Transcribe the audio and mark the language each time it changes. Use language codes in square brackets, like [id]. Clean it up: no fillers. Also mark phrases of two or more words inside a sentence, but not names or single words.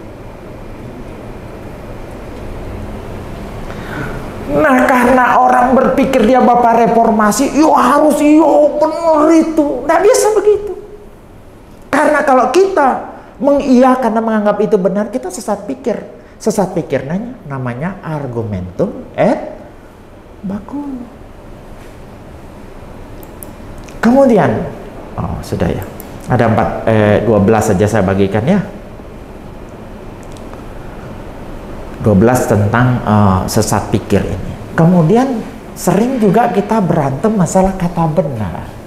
[id] Nah, karena orang berpikir dia bapak reformasi, harus benar itu. Nggak bisa begitu. Karena kalau kita mengiyakan dan menganggap itu benar, kita sesat pikir. Sesat pikir namanya [la] argumentum et baculum. [id] Kemudian, sudah ya. Ada 12 saja saya bagikan ya. 12 tentang sesat pikir ini. Kemudian sering juga kita berantem masalah kata benar.